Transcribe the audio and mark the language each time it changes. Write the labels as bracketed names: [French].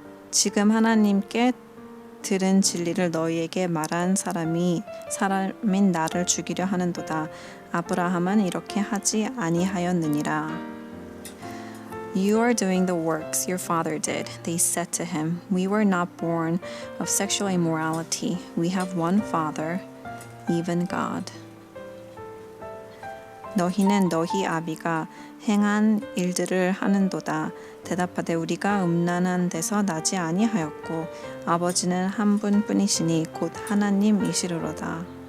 [Korean] 지금 하나님께 들은 진리를 너희에게 말한 사람인 나를 죽이려 하는도다. 아브라함은 이렇게 하지 아니하였느니라. [English] You are doing the works your father did. They said to him, We were not born of sexual immorality. We have one Father, even God. [Korean] 너희는 너희 아비가 행한 일들을 하는도다. 대답하되 우리가 음란한 데서 나지 아니하였고 아버지는 한 분뿐이시니 곧 하나님이시로다.